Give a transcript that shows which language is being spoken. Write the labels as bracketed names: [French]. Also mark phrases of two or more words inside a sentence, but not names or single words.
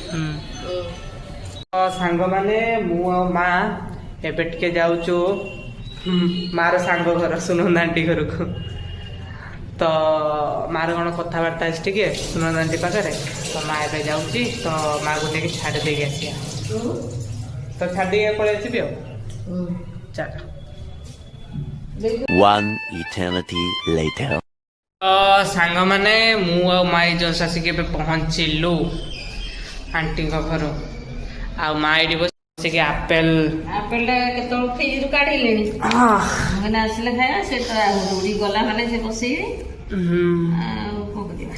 [Odia] ସାଙ୍ଗମାନେ ମୁଁ ଆଉ ମା ଏବେ ଟିକେ ଯାଉଛୁ ମାର ସାଙ୍ଗ ଘର ସୁନନ୍ଦ ଆଣ୍ଟି ଘରକୁ ତ ମାର କ'ଣ କଥାବାର୍ତ୍ତା ଅଛି ଟିକେ ସୁନନ୍ଦ ଆଣ୍ଟି ପାଖରେ ତ ମା ଏବେ ଯାଉଛି ତ ମାକୁ ନେଇକି ଛାଡ଼ି ଦେଇକି ଆସିବା ତ ଛାଡ଼ି ଦେଇକି ପଳେଇ ଆସିବି ଆଉ ଚାଲ [English] One eternity later. [Odia] ତ ସାଙ୍ଗମାନେ ମୁଁ ଆଉ ମାଇ ଜଷ୍ଟ ଆସିକି ଏବେ ପହଞ୍ଚିଲୁ ଆଣ୍ଟିଙ୍କ ଘର ଆଉ ମା ଏଇଠି ବସିକି ଆପେଲ ଆପେଲଟା କେତେବେଳେ ଫ୍ରିଜରୁ କାଢିଲେଣି ମାନେ ଆସିଲେ ଖାଇବା ସେ ତ ଦୌଡ଼ି ଗଲା ମାନେ ସେ ବସେଇବେ ଆଉ କଣ କରିବା